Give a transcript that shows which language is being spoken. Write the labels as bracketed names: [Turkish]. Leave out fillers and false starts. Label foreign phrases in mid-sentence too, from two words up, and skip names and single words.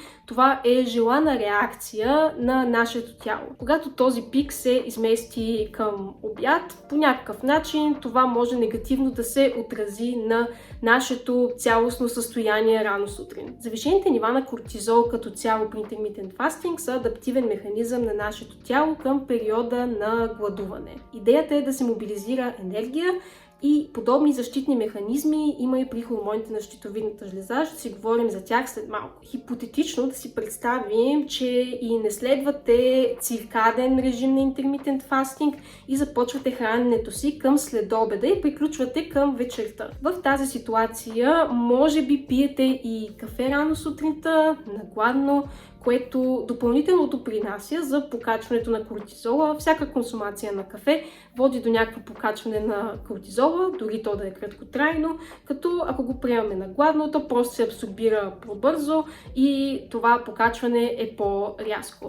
[Bulgarian] Това е желана реакция на нашето тяло. Когато този пик се измести към обяд, по някакъв начин това може негативно да се отрази на нашето цялостно състояние рано сутрин. Завишените нива на кортизол като цяло при [English] intermittent fasting [Bulgarian] са адаптивен механизъм на нашето тяло към периода на гладуване. Идеята е да се мобилизира енергия, и подобни защитни механизми има и при хормоните на щитовидната жлеза. Ще си говорим за тях след малко. Хипотетично да си представим, че и не следвате циркаден режим на [English] intermittent fasting [Bulgarian] и започвате храненето си към следобеда и приключвате към вечерта. В тази ситуация може би пиете и кафе рано сутринта, на гладно, което допълнително допринася за покачването на кортизола. Всяка консумация на кафе води до някакво покачване на кортизола, дори то да е краткотрайно, като ако го приемаме на гладно, то просто се абсорбира по-бързо и това покачване е по-рязко.